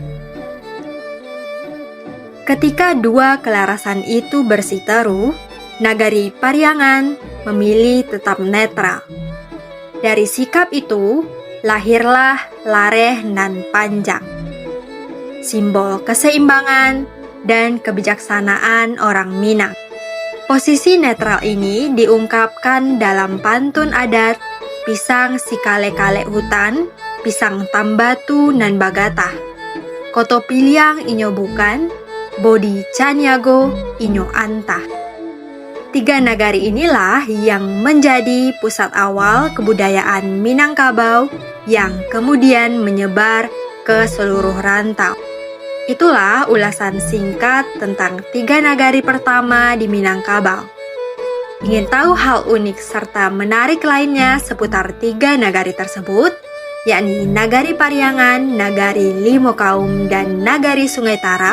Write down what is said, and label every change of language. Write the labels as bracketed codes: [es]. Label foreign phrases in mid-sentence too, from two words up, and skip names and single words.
[id] Ketika dua kelarasan itu bersiteru, Nagari Pariangan memilih tetap netral. Dari sikap itu, lahirlah Lareh Nan Panjang, simbol keseimbangan dan kebijaksanaan orang Minang. Posisi netral ini diungkapkan dalam pantun adat [min] Pisang Sikale-kale Hutan, Pisang Tambatu Nan Bagatah, Kotopiliang inyo bukan, Bodi Caniago inyo antah. [id] 3 nagari inilah yang menjadi pusat awal kebudayaan Minangkabau yang kemudian menyebar ke seluruh rantau. Itulah ulasan singkat tentang 3 nagari pertama di Minangkabau. Ingin tahu hal unik serta menarik lainnya seputar 3 nagari tersebut, yakni Nagari Pariangan, Nagari Limokaum, dan Nagari Sungai Tarap?